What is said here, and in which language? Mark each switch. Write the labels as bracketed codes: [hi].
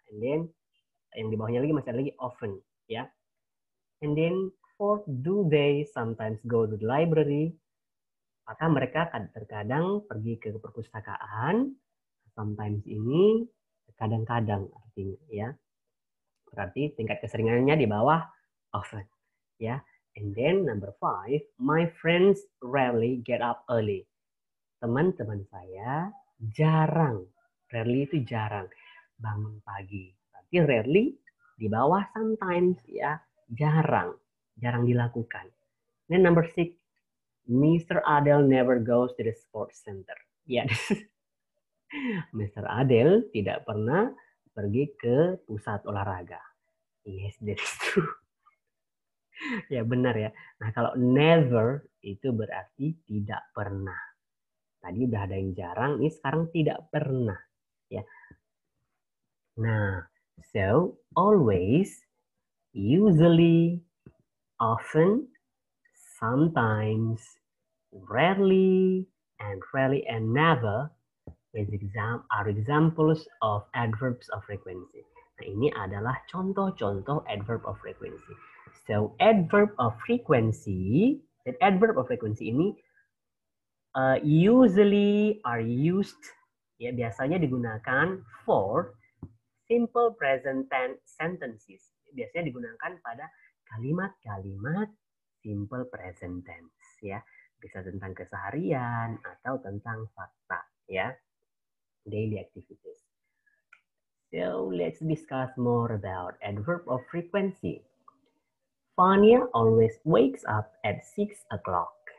[en] And then [id] yang di bawahnya lagi masih ada lagi often, ya. [en] And then fourth, do they sometimes go to the library? [id] Maka mereka terkadang pergi ke perpustakaan. Sometimes ini kadang-kadang artinya, ya. Berarti tingkat keseringannya di bawah often, ya. [en] And then number 5, my friends rarely get up early. [id] Teman-teman saya jarang, rarely itu jarang bangun pagi. Berarti rarely di bawah sometimes, ya, jarang dilakukan. [en] Then number 6, Mr. Adele never goes to the sports center. Ya, Mr. [id] Adele tidak pernah pergi ke pusat olahraga. [en] Yes, that is true. [id] Ya benar ya. Nah kalau never itu berarti tidak pernah. Tadi udah ada yang jarang, ini sekarang tidak pernah. Ya. [en] Nah, so always, usually, often, sometimes, rarely, and never are examples of adverbs of frequency. [id] Nah, ini adalah contoh-contoh adverb of frequency. [en] So, adverb of frequency ini usually are used, [id] ya biasanya digunakan [en] for simple present tense sentences. [id] Biasanya digunakan pada kalimat-kalimat simple present tense, ya. Bisa tentang keseharian atau tentang fakta, ya. [en] Daily activities. So let's discuss more about adverb of frequency. Fania always wakes up at 6 o'clock.